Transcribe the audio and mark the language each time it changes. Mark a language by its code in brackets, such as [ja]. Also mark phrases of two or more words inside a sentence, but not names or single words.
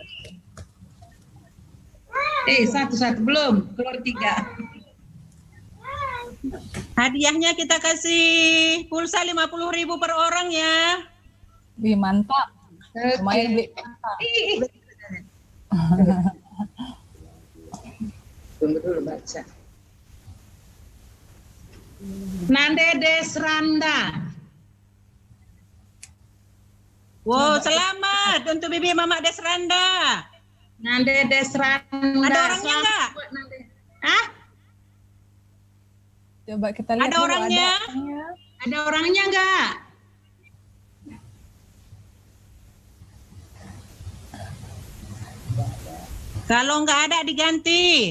[id] Satu belum. Keluar 3. Hadiahnya kita kasih pulsa 50.000 per orang ya. Wih, mantap. Lumayan beli. Tunggu dulu baca. Nande Desranda. Wow, selamat untuk Bibi Mama Desranda. Nande Desranda. Ada orangnya enggak? Hah? Coba kita lihat ada dulu, orangnya. Ada orangnya enggak? Kalau enggak ada diganti.